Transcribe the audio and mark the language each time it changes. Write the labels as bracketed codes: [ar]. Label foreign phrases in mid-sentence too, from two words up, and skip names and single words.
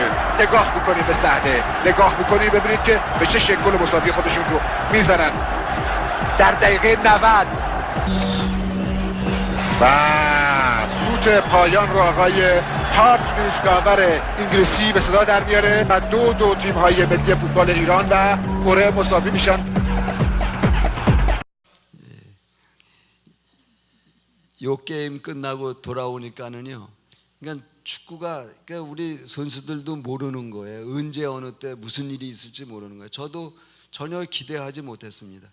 [fa] نگاه میکنیم به صحنه، نگاه میکنیم ببینید که به چه شکل گل مساوی خودشون رو میزنن در دقیقه 90. و سوت پایان رو آقای هارت نیوز داور انگلیسی به صدا در میاره و دو تیم های ملی فوتبال ایران و کره مساوی میشن. [ko] 요 게임 끝나고 돌아오니까는요. 그러니까 축구가 그러니까 우리 선수들도 모르는 거예요. 언제 어느 때 무슨 일이 있을지 모르는 거예요. 저도 전혀 기대하지 못했습니다.